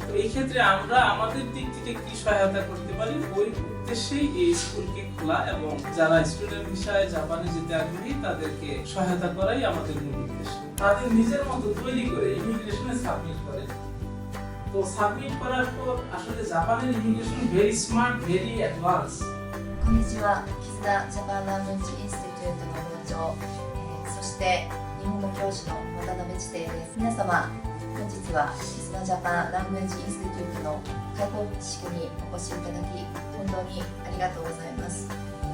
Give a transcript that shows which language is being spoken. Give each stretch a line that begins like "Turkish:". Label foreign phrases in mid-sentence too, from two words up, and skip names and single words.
Bangla: তো এই ক্ষেত্রে আমরা আমাদের দিক থেকে কি সহায়তা করতে পারি, ওই উদ্দেশ্যেই এই স্কুলকে খোলা এবং যারা
English: student visa
Bangla: জাপানে যেতে আগ্রহী তাদেরকে সহায়তা করাই আমাদের মূল উদ্দেশ্য। তাদের নিজের মতো তৈরি করে ইমিগ্রেশনে সাবমিট করে, তো সাবমিট করার পর আসলে জাপানের ইমিগ্রেশন
English: very smart, very advance.
Japanese: こんにちは、キズナジャパンラングエージインスティテュートの校長、そして日本語教師の渡辺知定です。皆様、本日はキズナジャパンラングエージインスティテュートの開校式にお越しいただき、本当にありがとうございます。